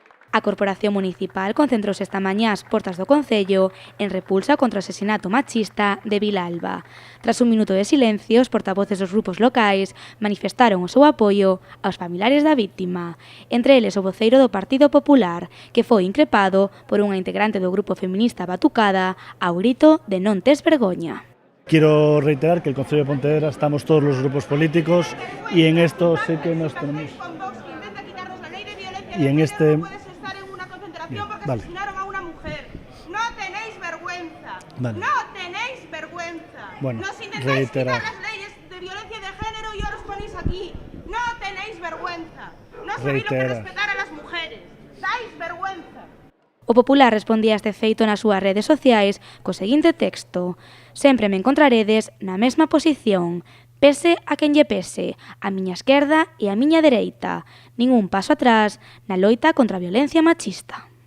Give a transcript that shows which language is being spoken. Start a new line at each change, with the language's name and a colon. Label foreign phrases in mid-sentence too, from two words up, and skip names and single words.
Galician: A Corporación Municipal concentrouse esta mañá ás portas do Concello en repulsa contra o asesinato machista de Vilalba. Tras un minuto de silencio, os portavoces dos grupos locais manifestaron o seu apoio aos familiares da víctima, entre eles o voceiro do Partido Popular, que foi increpado por unha integrante do grupo feminista Batucada ao grito de non tes vergoña.
Spanish: Quiero reiterar que el Concello de Pontevedra estamos todos los grupos políticos y en esto sé que nos tenemos... Y en este... Porque asesinaron a una mujer. No tenéis vergüenza. Vale. No tenéis vergüenza. Bueno, nos intentáis quitar las leyes de violencia de género y ahora os ponéis aquí. No tenéis vergüenza. No sabéis lo que es respetar a las mujeres. Dais vergüenza.
Galician: O Popular respondía a este feito nas súas redes sociais co seguinte texto: sempre me encontraredes na mesma posición, pese a quen lle pese, a miña esquerda e a miña dereita, ningún paso atrás na loita contra a violencia machista.